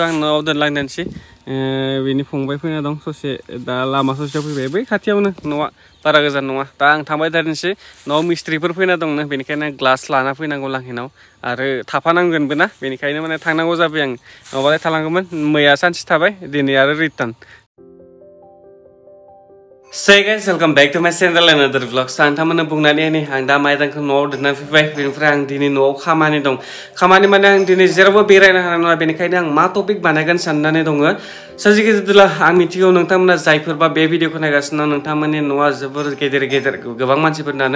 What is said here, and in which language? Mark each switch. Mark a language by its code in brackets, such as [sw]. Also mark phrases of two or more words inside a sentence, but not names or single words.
[brx] आं न'आव दोनलांदोंसै बेनि फंबाय फैना दं ससे दा लामा ससेयाव फैबाय बै खाथियावनो न'आ बारा गोजान नङा दा आं थांबाय थानोसै न'आव मिस्ट्रिफोर फैना दंनो बेनिखायनो ग्लास लाना फैनांगौ लांहिनाव आरो थाफानांगोनबो ना बेनिखायनो माने थांनांगौ जाबाय आं नङाबालाय थालांगौमोन मैया सानसे थाबाय दिनै आरो रिटार्न [en] Hey guys, welcome back to my channel and another vlog. [brx] Nोंथांमोननो बुंनानै होनि आं दा माइदांखौ न'आव दोननानै फैबाय बेनिफ्राय आं दिनै न'आव खामानि दं खामानि माने आं दिनै जेरावबो बेरायनो हानाय नङा बेनिखायनो आं मा टपिक बानायगोन साननानै दङ सोरजिगिरिब्ला आं मिथिगौ नोंथांमोना जायफोरबा बे भिडिअखौ नायगासिनो दं नोंथांमोननि न'आ जोबोर गेदेर गेदेर गोबां मानसिफोरनानो